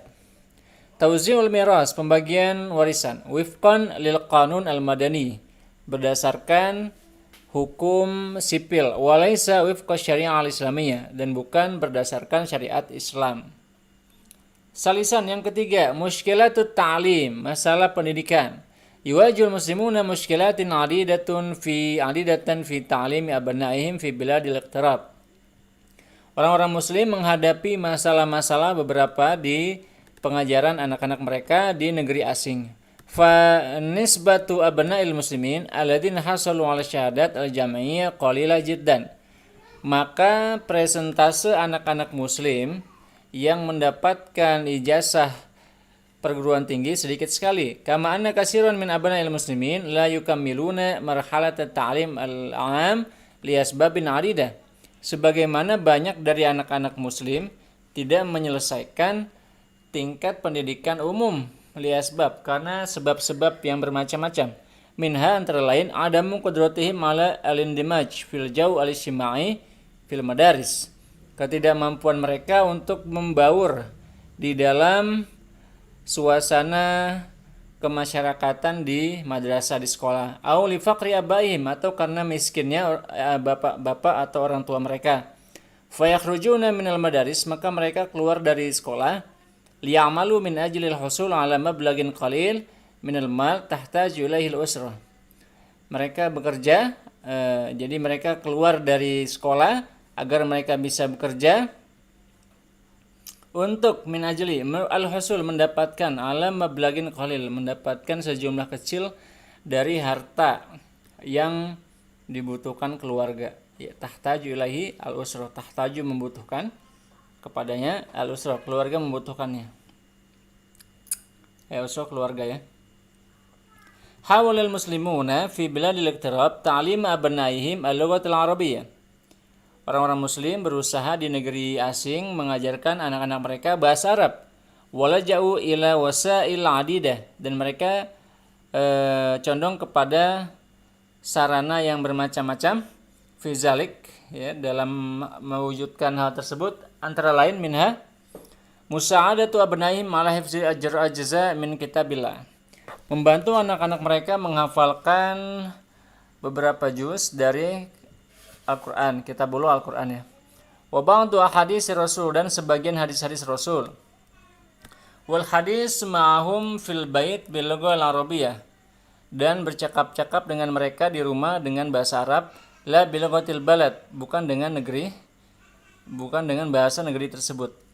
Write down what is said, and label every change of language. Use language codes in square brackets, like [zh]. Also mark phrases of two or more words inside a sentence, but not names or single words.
[ar] توزيع الميراث, [id] pembagian warisan, [ar] وفقا للقانون المدني, [id] berdasarkan hukum sipil, [ar] وليس وفق الشريعة الإسلامية, [id] dan bukan berdasarkan syariat Islam. Salisan yang ketiga, [ar] مشكلة التعليم, [id] masalah pendidikan. [ar] يواجه المسلمون مشكلات عديدة في تعليم أبنائهم في بلاد الاغتراب. [id] Orang-orang muslim menghadapi masalah-masalah beberapa di pengajaran anak-anak mereka di negeri asing. [ar] فنسبة أبناء المسلمين الذين حصلوا على الشهادة الجامعية قليلة جدا. [id] Maka presentase anak-anak muslim yang mendapatkan ijazah perguruan tinggi sedikit sekali. [ar] كما أن كثيرا من أبناء المسلمين لا يكملون مرحلة التعليم العام لأسباب عديدة. [id] Sebagaimana banyak dari anak-anak muslim tidak menyelesaikan tingkat pendidikan umum [ar] لأسباب, [id] karena sebab-sebab yang bermacam-macam. [ar] منها [id] antara lain [ar] عدم قدرتهم على الاندماج في الجو الاجتماعي في المدارس. [id] Ketidakmampuan mereka untuk membaur di dalam suasana kemasyarakatan di madrasah, di sekolah. [ar] أو لفقر آبائهم, [id] atau karena miskinnya bapak-bapak atau orang tua mereka. [ar] فيخرجون من المدارس, [id] maka mereka keluar dari sekolah. [ar] ليعملوا من أجل الحصول على مبلغ قليل من المال تحتاج إليه الأسرة. [id] Mereka bekerja, jadi mereka keluar dari sekolah agar mereka bisa bekerja untuk [ar] من أجل الحصول, [id] mendapatkan alam [ar] مبلغ قليل, [id] mendapatkan sejumlah kecil dari harta yang dibutuhkan keluarga. Ya, [ar] تحتاج إليه الأسرة, [id] tahtaju membutuhkan kepadanya, al-usrah keluarga membutuhkannya. Ya, usrah keluarga ya. [ar] حاول المسلمون في بلاد الاغتراب تعليم أبنائهم اللغة العربية. [id] Orang-orang muslim berusaha di negeri asing mengajarkan anak-anak mereka bahasa Arab. [ar] ولجأوا إلى وسائل عديدة, [id] dan mereka condong kepada sarana yang bermacam-macam fizalik, ya, dalam mewujudkan hal tersebut, antara lain [ar] منها مساعدة أبنائهم على حفظ أجزاء من كتاب الله. [id] Membantu anak-anak mereka menghafalkan beberapa juz dari Al-Quran, kitabul Al-Quran ya. [ar] وبعض أحاديث الرسول, [id] dan sebagian hadis-hadis Rasul. [ar] والحديث معهم في البيت باللغة العربية, [id] dan bercakap-cakap dengan mereka di rumah dengan bahasa Arab, [ar] لا بلغة البلد, [id] bukan dengan bahasa negeri tersebut.